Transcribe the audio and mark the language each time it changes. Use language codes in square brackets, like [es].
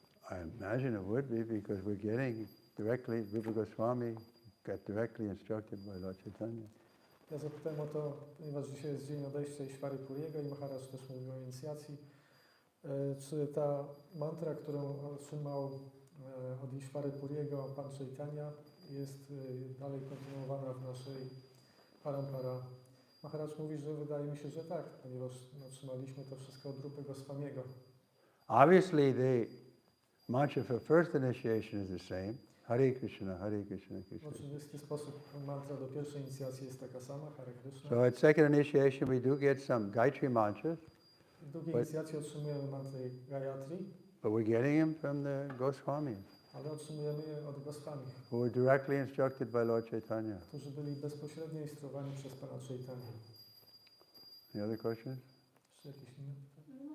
[en] I imagine it would be because we're getting directly, Rupa Goswami got directly instructed by Lord Chaitanya. [pl] Ja zapytałem o to, ponieważ dzisiaj jest dzień odejścia Ishvary Puriego i Maharaj też mówił o inicjacji. Czy ta mantra, którą otrzymał od Ishvary Puriego pan Chaitanya, jest dalej kontynuowana w naszej parampara? Maharaj mówi, że wydaje mi się, że tak, ponieważ otrzymaliśmy to wszystko od Rupy Goswamiego. [en] Obviously, the mantra for first initiation is the same. [sa] Hare Krishna, Hare Krishna, [pl] W [sa] Krishna. [pl] oczywisty sposób mantra do pierwszej inicjacji jest taka sama, Hare Krishna. [en] So at second initiation, we do get some Gayatri mantras, [pl] W drugiej inicjacji otrzymujemy mantry Gayatri, [en] but we're getting them from the Goswamis, [pl] ale otrzymujemy je od Goswami, [en] who were directly instructed by Lord Chaitanya. [pl] którzy byli bezpośrednio instruowani przez pana Chaitanya. [en] Any other questions? [pl] Jeszcze jakieś inne pytania?